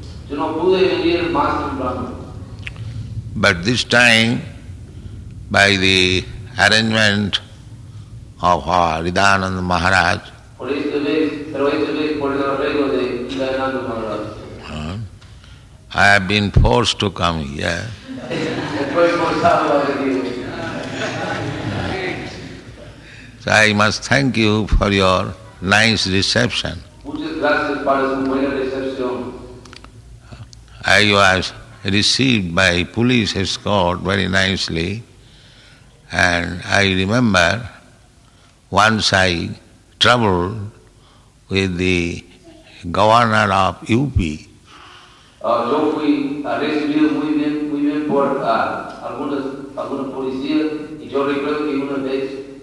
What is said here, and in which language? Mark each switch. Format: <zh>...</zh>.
<es>yo no pude venir más temprano.</es> <en>But this time, by the arrangement of our Hridayananda Maharaj,</en> <es>Pero esta vez por el arreglo de Hridayananda Maharaj.</es> <en>I have been forced to come here.</en> <es>Estoy forzado a venir.</es> <en>So I must thank you for your nice reception.</en> <es>Muchas gracias para su buena recepción.</es> <en>I was received by police escort very nicely, and I remember once I troubled with the governor of UP.</en> <es>Yo fui recibido muy bien por algunos policías y yo recuerdo que una vez</es>